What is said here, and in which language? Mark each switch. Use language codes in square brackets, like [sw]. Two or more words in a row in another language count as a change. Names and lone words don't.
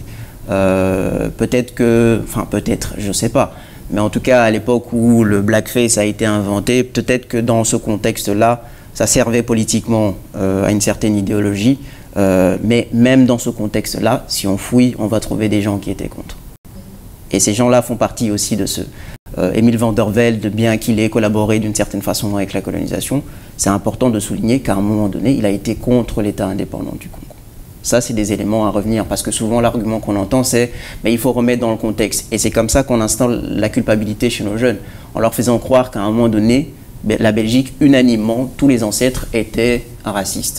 [fr] Peut-être, je ne sais pas, mais en tout cas à l'époque où le blackface a été inventé, peut-être que dans ce contexte-là, ça servait politiquement à une certaine idéologie, mais même dans ce contexte-là, si on fouille, on va trouver des gens qui étaient contre. Et ces gens-là font partie aussi de ce... Émile van der Velde, bien qu'il ait collaboré d'une certaine façon avec la colonisation, c'est important de souligner qu'à un moment donné, il a été contre l'État indépendant du Congo. Ça, c'est des éléments à revenir, parce que souvent, l'argument qu'on entend, c'est « mais il faut remettre dans le contexte ». Et c'est comme ça qu'on installe la culpabilité chez nos jeunes, en leur faisant croire qu'à un moment donné, la Belgique, unanimement, tous les ancêtres étaient racistes.